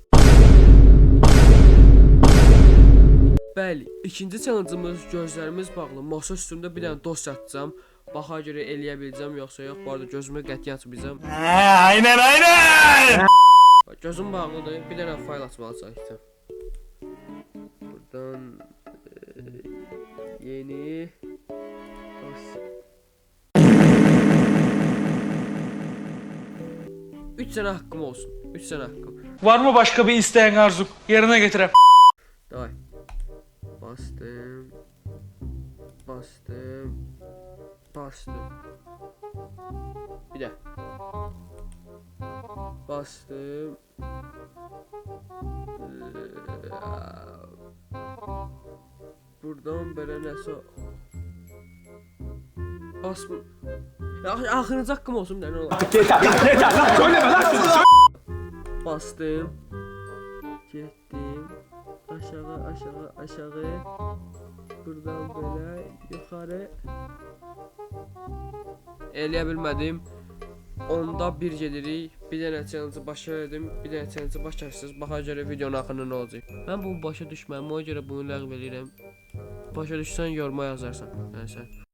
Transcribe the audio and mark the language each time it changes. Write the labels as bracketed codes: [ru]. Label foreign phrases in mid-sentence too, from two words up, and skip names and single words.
[az] Bəli, ikinci challenge'ımız gözlərimiz bağlı. Masa üstündə bir dənə dosya atacağam. Baxa görə eləyə biləcəm yoxsa yox. Bu arada gözümü qətiyyən açmayacağam. Aynen. Gözüm bağlıdır. Bir dənə fayl açmalı çəkəcəm. [tr] Buradan yeni dosya. 3 sene hakkım olsun. 3 sene hakkım. Var mı başka bir isteğin arzum? Yerine getirem. Davay. Bastım. Bastım. Bastım. Bir de. Bastım. Buradan böyle nəsə. Basma. [az] Axırıncı haqqım olsun bir dənə olar. [tr] Yeter lan söyleme lan. Bastım. Getdim. Aşağı. Buradan böyle yukarı. [az] Eləyə bilmədim. Onda bir gedirik. Bir dənə challenge başladım. Bir dənə challenge başlarsınız. Baxa görə videonun axırında nə olacaq? Mən bunu başa düşməm. Ona görə bunu ləğv edirəm. Başa düşsən yoruma yazarsan. Nəysə.